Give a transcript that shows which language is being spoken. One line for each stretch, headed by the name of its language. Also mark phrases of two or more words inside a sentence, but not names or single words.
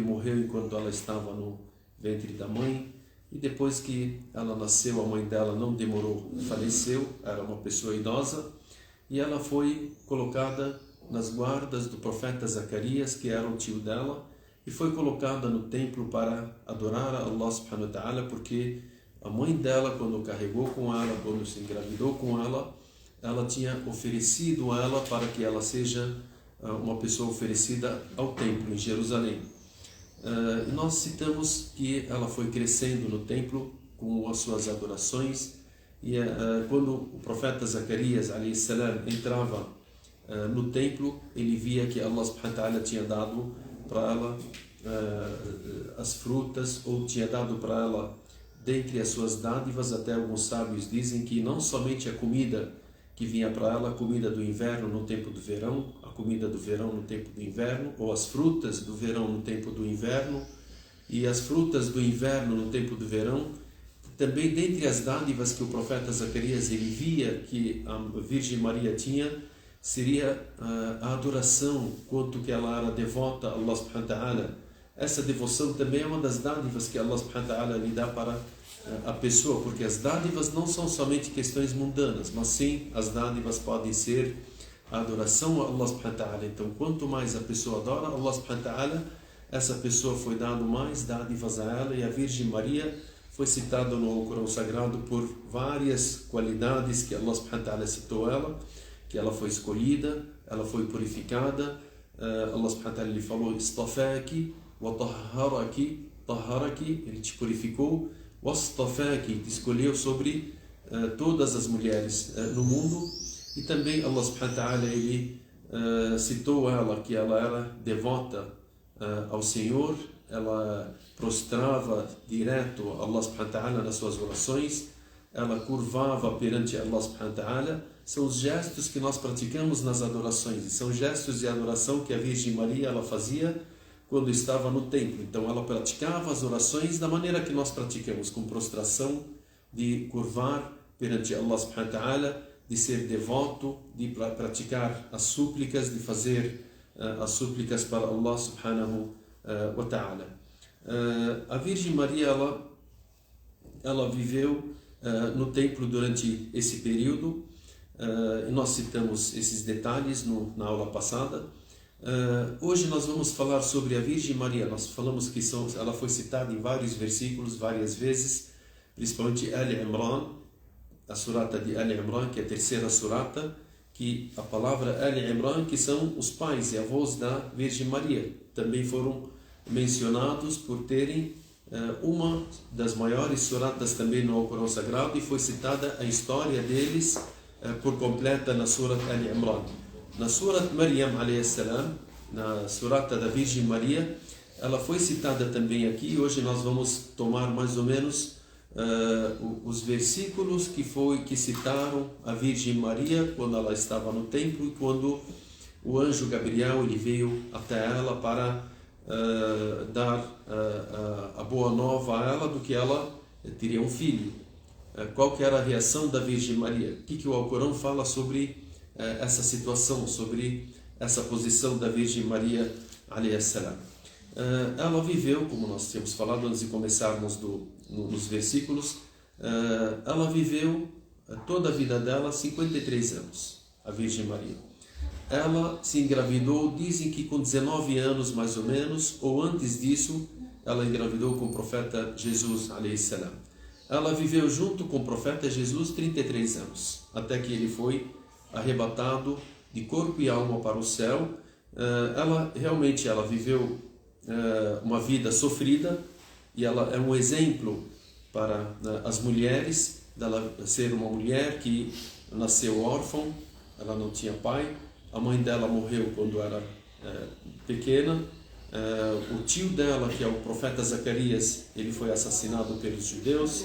Portuguese: morreu enquanto ela estava no ventre da mãe, e depois que ela nasceu, a mãe dela não demorou, faleceu, era uma pessoa idosa, e ela foi colocada nas guardas do profeta Zacarias, que era o tio dela, e foi colocada no templo para adorar a
Arabic: الله سبحانه وتعالى,
Portuguese: porque a mãe dela, quando carregou com ela, quando se engravidou com ela, ela tinha oferecido a ela para que ela seja uma pessoa oferecida ao templo em Jerusalém. E nós citamos que ela foi crescendo no templo com as suas adorações, e quando o profeta Zacarias
Arabic: عليه السلام
Portuguese: entrava no templo, ele via que
Arabic: الله سبحانه وتعالى
Portuguese: tinha dado para ela as frutas, ou tinha dado para ela dentre as suas dádivas. Até alguns sábios dizem que não somente a comida que vinha para ela, a comida do inverno no tempo do verão, a comida do verão no tempo do inverno, ou as frutas do verão no tempo do inverno, e as frutas do inverno no tempo do verão. Também dentre as dádivas que o profeta Zacarias ele via que a Virgem Maria tinha, seria a adoração, quanto que ela era devota a
Arabic: الله سبحانه وتعالى.
Portuguese: Essa devoção também é uma das dádivas que
Arabic: الله سبحانه وتعالى
Portuguese: lhe dá para a pessoa, porque as dádivas não são somente questões mundanas, mas sim as dádivas podem ser a adoração a
Arabic: الله سبحانه وتعالى.
Portuguese: Então, quanto mais a pessoa adora
Arabic: الله سبحانه وتعالى,
Portuguese: essa pessoa foi dado mais dádivas a ela. E a Virgem Maria foi citada no Alcorão Sagrado por várias qualidades que
Arabic: الله سبحانه وتعالى
Portuguese: citou ela, que ela foi escolhida, ela foi purificada.
Arabic: الله سبحانه وتعالى
Portuguese: lhe falou:
Arabic: "اصطفاك وطهرك طهرك,
Portuguese: ele te purificou, "wastafaki", te escolheu sobre todas as mulheres no mundo. E também
Arabic: الله سبحانه وتعالى
Portuguese: ele citou ela que ela era devota ao Senhor, ela prostrava direto a
Arabic: الله سبحانه وتعالى
Portuguese: nas suas orações, ela curvava perante
Arabic: الله سبحانه وتعالى.
Portuguese: São os gestos que nós praticamos nas adorações, e são gestos de adoração que a Virgem Maria ela fazia quando estava no templo. Então ela praticava as orações da maneira que nós praticamos, com prostração, de curvar perante
Arabic: الله سبحانه وتعالى,
Portuguese: de ser devoto, de praticar as súplicas, de fazer as súplicas para
Arabic: الله سبحانه وتعالى.
Portuguese: A Virgem Maria ela viveu no templo durante esse período, e nós citamos esses detalhes na aula passada. Hoje nós vamos falar sobre a Virgem Maria. Nós falamos que ela foi citada em vários versículos, várias vezes, principalmente Al-Imran, a surata de Al-Imran, que é a terceira surata, que a palavra Al-Imran, que são os pais e avós da Virgem Maria, também foram mencionados por terem uma das maiores suratas também no Alcorão Sagrado, e foi citada a história deles por completa na Surat Al-Imran. Na Surat Maryam
Arabic: عليه السلام,
Portuguese: na surata da Virgem Maria, ela foi citada também aqui. Hoje nós vamos tomar mais ou menos os versículos que citaram a Virgem Maria quando ela estava no templo e quando o anjo Gabriel ele veio até ela para dar a boa nova a ela do que ela teria um filho. Qual que era a reação da Virgem Maria? O que o Alcorão fala sobre essa situação, sobre essa posição da Virgem Maria
Arabic: عليه السلام?
Portuguese: Ela viveu, como nós tínhamos falado antes de começarmos nos versículos, ela viveu toda a vida dela 53 anos, a Virgem Maria. Ela se engravidou, dizem que com 19 anos mais ou menos, ou antes disso, ela engravidou com o profeta Jesus
Arabic: عليه السلام.
Portuguese: Ela viveu junto com o profeta Jesus 33 anos, até que ele foi arrebatado de corpo e alma para o céu. Ela viveu uma vida sofrida, e ela é um exemplo para as mulheres, dela ser uma mulher que nasceu órfã, ela não tinha pai, a mãe dela morreu quando era pequena, o tio dela, que é o profeta Zacarias, ele foi assassinado pelos judeus.